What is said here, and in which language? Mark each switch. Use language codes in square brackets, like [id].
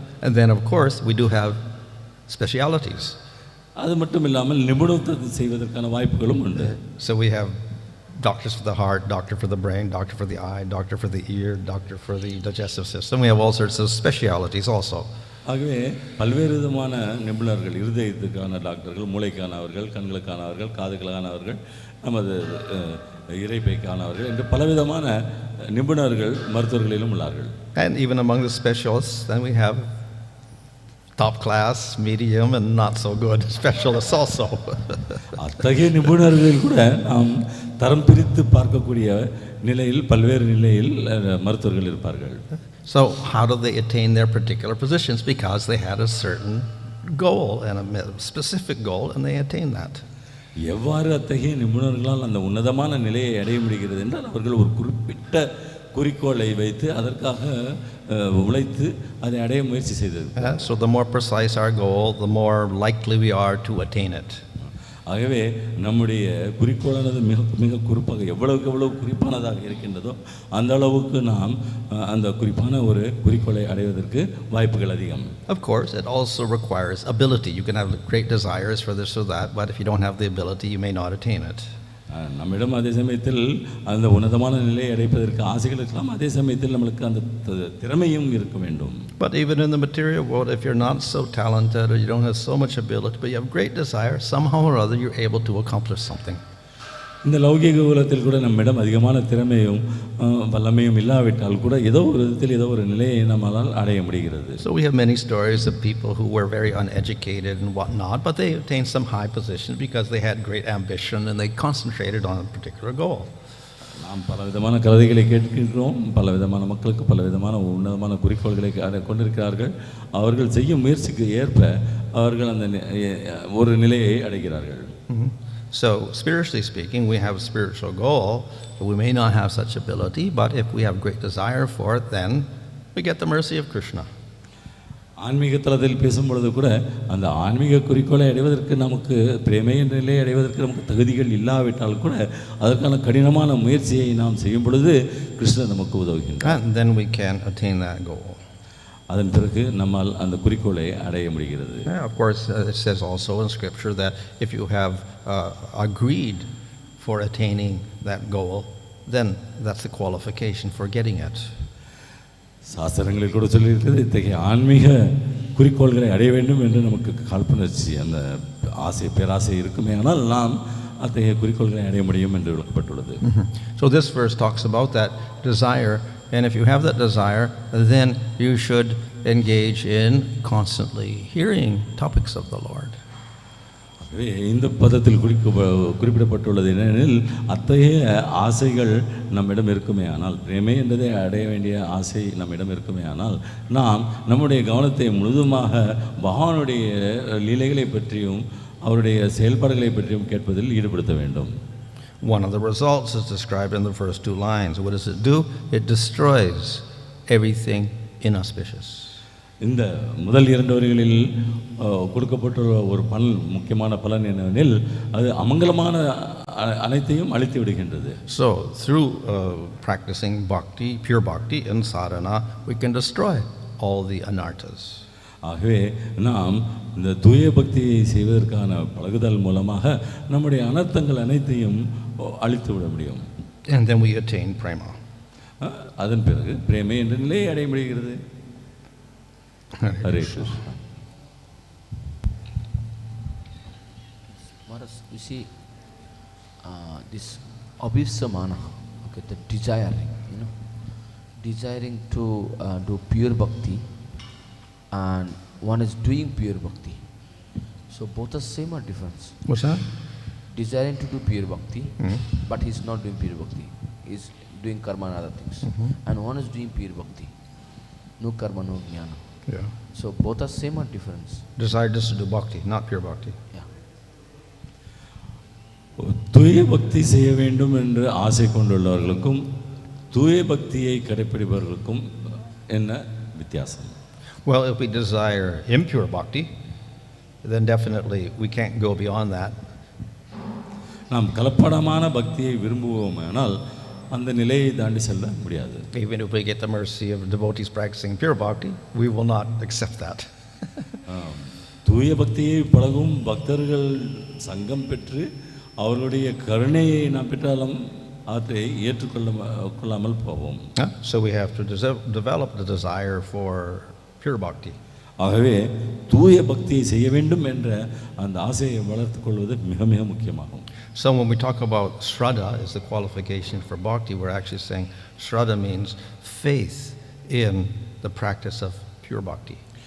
[en] And then of course we do have specialities. [ta] அது மட்டும் இல்லாமல் நிபுணத்துவத்தை செய்வதற்கான வாய்ப்புகளும் உண்டு. [en] So we have doctors for the heart, doctor for the brain, doctor for the eye, doctor for the ear, doctor for the digestive system. We have all sorts of specialities also. [ta] ஆகவே பல்வேறு விதமான நிபுணர்கள், இருதயத்துக்கான டாக்டர்கள், மூளைக்கானவர்கள், கண்களுக்கானவர்கள், காதுகளுக்கானவர்கள், நமது இறைப்பைக்கானவர்கள் என்று பலவிதமான நிபுணர்கள் மருத்துவர்களிலும் உள்ளார்கள். [en] And even among the specialists, then we have top class, medium, and not so good specialists also. [ta] அத்தகைய நிபுணர்கள் கூட நாம் தரம் பிரித்து பார்க்கக்கூடிய நிலையில் பல்வேறு நிலையில் மருத்துவர்கள் இருப்பார்கள். [en] So how do they attain their particular positions? Because they had a certain goal and a specific goal, and they attained that. [ta] எவ்வாறு அத்தகைய நிபுணர்களால் அந்த உன்னதமான நிலையை அடைய முடிகிறது என்றால் அவர்கள் ஒரு குறிப்பிட்ட குறிக்கோளை வைத்து அதற்காக உழைத்து அதை அடைய முயற்சி செய்தது. [en] So the more precise our goal, the more likely we are to attain it. [ta] ஆகவே நம்முடைய குறிக்கோளானது மிக மிக குறிப்பாக எவ்வளவுக்கு எவ்வளவு குறிப்பானதாக இருக்கின்றதோ அந்த அளவுக்கு நாம் அந்த குறிப்பான ஒரு குறிக்கோளை அடைவதற்கு வாய்ப்புகள் அதிகம். [en] Of course, it also requires ability. You can have great desires for this or that, but if you don't have the ability, you may not attain it. [ta] நம்மிடம் அதே சமயத்தில் அந்த உன்னதமான நிலையை அடைப்பதற்கு ஆசைகள் இருக்கலாம், அதே சமயத்தில் நம்மளுக்கு அந்த திறமையும் இருக்க வேண்டும். [en] But even in the material world, if you're not so talented or you don't have so much ability, but you have great desire, somehow or other you're able to accomplish something. [ta] இந்த லௌகிக உலகத்தில் கூட நம்மிடம் அதிகமான திறமையும் வல்லமையும் இல்லாவிட்டால் கூட ஏதோ ஒரு விதத்தில் ஏதோ ஒரு நிலையை நம்மால் அடைய முடிகிறது. [en] So we have many stories of people who were very uneducated and whatnot, but they attained some high position because they had great ambition and they concentrated on a particular goal. [ta] நாம் பலவிதமான கதைகளை கேட்கின்றோம். பலவிதமான மக்களுக்கு பலவிதமான உன்னதமான குறிக்கோள்களை கொண்டிருக்கிறார்கள். அவர்கள் செய்யும் முயற்சிக்கு ஏற்ப அவர்கள் அந்த ஒரு நிலையை அடைகிறார்கள். [en] So spiritually speaking, we have a spiritual goal. We may not have such ability, but if we have great desire for it, then we get the mercy of Kṛṣṇa. [ta] ஆன்மீக தளத்தில் பேசும்பொழுது கூட அந்த ஆன்மீக குறிக்கோளை அடைவதற்கு நமக்கு பிரேமை என்ற நிலையை அடைவதற்கு நமக்கு தகுதிகள் இல்லாவிட்டால் கூட அதற்கான கடினமான முயற்சியை நாம் செய்யும் பொழுது கிருஷ்ணர் நமக்கு உதவுகின்றார். [en] And then we can attain that goal. [ta] அதன் பிறகு நம்மால் அந்த குறிக்கோளை அடைய முடிகிறது. [en] Of course, it says also in Scripture that if you have agreed for attaining that goal, then that's the qualification for getting it. [ta] சாஸ்திரங்களில் கூட சொல்லியிருக்கிறது இத்தகைய ஆன்மீக குறிக்கோள்களை அடைய வேண்டும் என்று நமக்கு காழ்ப்புணர்ச்சி அந்த ஆசை பேராசை இருக்குமே ஆனால் நாம் அத்தகைய குறிக்கோள்களை அடைய முடியும் என்று விளக்கப்பட்டுள்ளது. [en] So this verse talks about that desire, and if you have that desire, then you should engage in constantly hearing topics of the Lord. [ta] இந்த பதத்தில் குறிப்பிடப்பட்டுள்ளது என்னெனில் அத்தகைய ஆசைகள் நம்மிடம் இருக்குமே ஆனால் பிரேமை என்றதை அடைய வேண்டிய ஆசை நம்மிடம் இருக்குமே ஆனால் நாம் நம்முடைய கவனத்தை முழுதுமாக பகவானுடைய லீலைகளை பற்றியும் அவருடைய செயல்பாடுகளை பற்றியும் கேட்பதில் ஈடுபடுத்த வேண்டும். [en] One of the results is described in the first two lines. What does it do? It destroys everything inauspicious. [ta] இந்த முதல் இரண்டு வரிகளில் கொடுக்கப்பட்டுள்ள ஒரு பலன் முக்கியமான பலன் என்னவெனில் அது அமங்கலமான அனைத்தையும் அழித்து விடுகின்றது. [en] So through practicing bhakti, pure bhakti and sadhana, we can destroy all the anarthas. [ta] ஆகவே நாம் இந்த தூய பக்தியை செய்வதற்கான பழகுதல் மூலமாக நம்முடைய அனர்த்தங்கள் அனைத்தையும் அழித்து விட முடியும். [en] And then we attain prema. [ta] அதன் பிறகு பிரேமை என்ற நிலையை அடைய முடிகிறது. [en] Hare Krishna. You see, this abhīpsamānaḥ, okay, the desiring, desiring to do pure bhakti, and one is doing pure bhakti. So both are same or different? What's that? Desiring to do pure bhakti, but he's not doing pure bhakti. He's doing karma and other things. And one is doing pure bhakti. No karma, no jnana. Yeah. So both are same or different? Desire just to do bhakti, not pure bhakti. Yeah. [ta] தூய பக்தி செய்ய வேண்டும் என்று ஆசை கொண்டுள்ளவர்களுக்கும் தூய பக்தியை கடைப்பிடிப்பவர்களுக்கும் என்ன வித்தியாசம்? [en] Well, if we desire impure bhakti, then definitely we can't go beyond that. [ta] நாம் கலப்படமான பக்தியை விரும்புவோமானால் அந்த நிலையை தாண்டி செல்ல முடியாது. [en] Even if we get the mercy of devotees practicing pure bhakti, we will not accept that. [ta] தூய பக்தியை பழகும் பக்தர்கள் சங்கம் பெற்று அவர்களுடைய கருணையை நாம் பெற்றாலும் அதை ஏற்றுக்கொள்ளாமல் போவோம். [en] So we have to develop the desire for pure bhakti. [ta] ஆகவே தூய பக்தியை செய்ய வேண்டும் என்ற அந்த ஆசையை வளர்த்துக் கொள்வது மிக மிக முக்கியமாகும். [en] So when we talk about śraddha as the qualification for bhakti, we're actually saying śraddha means faith in the practice of pure bhakti.